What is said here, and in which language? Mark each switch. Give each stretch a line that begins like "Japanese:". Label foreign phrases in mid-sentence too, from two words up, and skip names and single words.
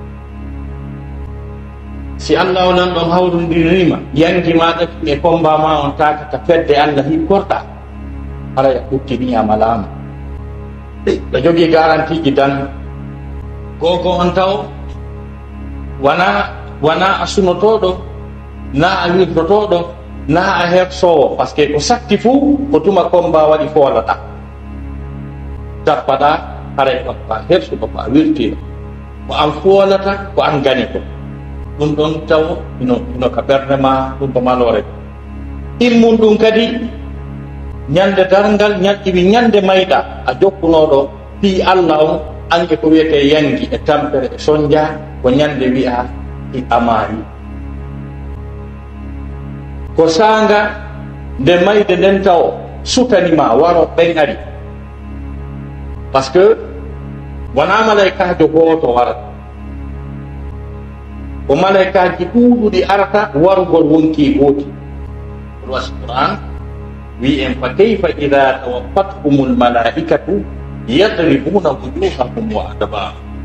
Fula: Si Allah onon ɗon hawrodirinima yangi maɗa e combat ma on takata fedde Allah hikkorɗa hara ya ɓuttiniyama laamu. Ɓe jogii garantie ji dan gogo on taw wona a sunotoɗo, na a wirdotoɗo, na a hersowo, par ce que ko satti fuu ko tuma combat waɗi foolata tappaɗa haray ɗon ko a hersuɗo, ko a wirtiɗo, ko an foolata, ko an gani ko. Ɗum ɗon taw ino ka ɓerde ma ɗum ko malore immum ɗum kadi ñande darngal ñaƴƴiwi ñande mayɗa a jokkunoɗo pi Allah on anke ko wiyete yangi e tampere e sonja ko ñande wi'a i amari ko sanga nde mayde nden taw sutanima waro ɓen ari, par ce que wona malaikajo goto warata, ko malaikaji ɗuuɗuɗi arata warugol wonki gooti. Wasi Qur'an wi en
Arabic: فكيف إذا توفتهم الملائكة يضربون وجوههم وأدبارهم.